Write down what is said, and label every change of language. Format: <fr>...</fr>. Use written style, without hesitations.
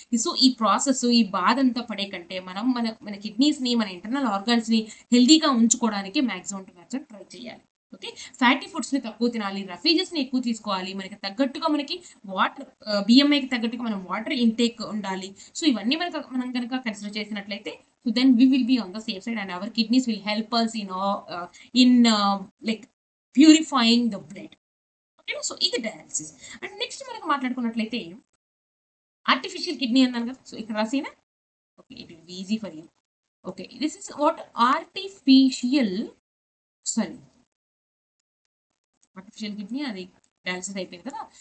<te>So ఈ process, ఈ బాధ అంతా పడే కంటే మనం మన మన కిడ్నీస్ ని, మన ఇంటర్నల్ ఆర్గాన్స్ ని హెల్దీగా ఉంచుకోవడానికి మాక్సిమం టు మాక్సిమం ట్రై చేయాలి. ఓకే. ఫ్యాటీ ఫుడ్స్ ని తక్కువ తినాలి, రఫీజెస్ ని ఎక్కువ తీసుకోవాలి, మనకి తగ్గట్టుగా మనకి వాటర్, బిఎంఐకి తగ్గట్టుగా మనం వాటర్ ఇంటేక్ ఉండాలి. సో ఇవన్నీ మనం కనుక కన్సిడర్ చేసినట్లయితే,</te> <en>So then we will be on the safe side and our kidneys will help us in like purifying the blood.</en> <te>Okay. So ఇది డయాలసిస్. అండ్ నెక్స్ట్ మనకు మాట్లాడుకున్నట్లయితే ఆర్టిఫిషియల్ కిడ్నీ అన్నాను కదా, so ఇక్కడ రాసేనా.</te> <en>Okay, it will be easy for you. Okay, this is what artificial, sorry artificial kidney,</en> <te>అది dialysis అయిపోయింది కదా.</te>